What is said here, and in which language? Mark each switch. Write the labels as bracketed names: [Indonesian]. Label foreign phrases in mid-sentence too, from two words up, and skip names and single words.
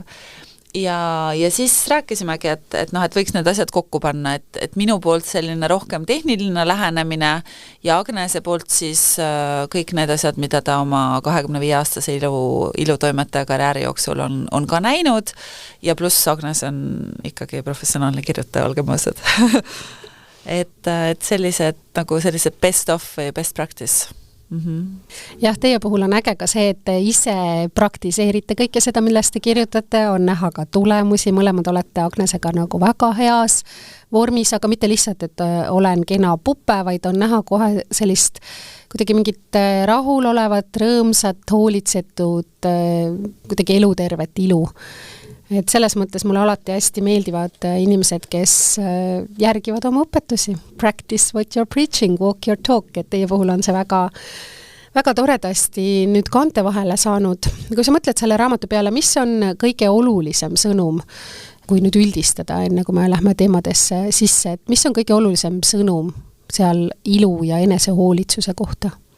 [Estonian] Ja siis rääkisimegi, et võiks need asjad kokku panna, et minu poolt selline rohkem tehniline lähenemine ja Agnese poolt siis kõik need asjad, mida ta oma 25-aastase ilutoimetaja karjääri jooksul on ka näinud ja pluss Agnes on ikkagi professionaalne kirjutaja, olgem ausad. et sellised [English] best of [Estonian] või [English] best practice. [Estonian] Jah, teie puhul on äge ka see, et te ise praktiseerite kõike seda, millest te kirjutate, on näha ka tulemusi, mõlemad olete Agnesega nagu väga heas vormis, aga mitte lihtsalt, et olen kena pupe, vaid on näha kohe sellist kuidagi mingit rahul olevat, rõõmsat, hoolitsetud, kuidagi elutervet ilu. Et selles mõttes mulle alati hästi meeldivad inimesed, kes järgivad oma õpetusi. [English] Practice what you're preaching, walk your talk, [Estonian] et teie puhul on see väga, väga toredasti nüüd kaante vahele saanud. Kui sa mõtled selle raamatu peale, mis on kõige olulisem sõnum, kui nüüd üldistada, enne kui me lähme teemadesse sisse, et mis on kõige olulisem sõnum seal ilu ja enesehoolitsuse kohta?